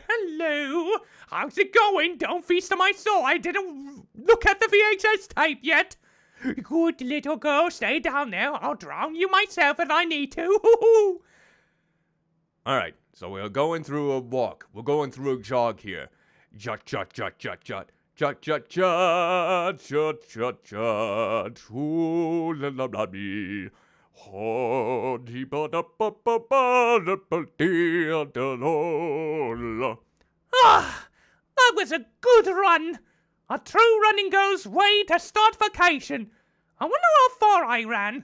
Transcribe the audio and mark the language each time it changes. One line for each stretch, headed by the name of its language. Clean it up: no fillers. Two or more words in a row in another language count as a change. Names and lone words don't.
English: Hello. How's it going? Don't feast on my soul. I didn't look at the VHS tape yet. Good little girl. Stay down there. I'll drown you myself if I need to. Alright, so we're going through a walk. We're going through a jog here. Jut. Ooh la la la me. That was a good run. A true running girl's way to start vacation. I wonder how far I ran.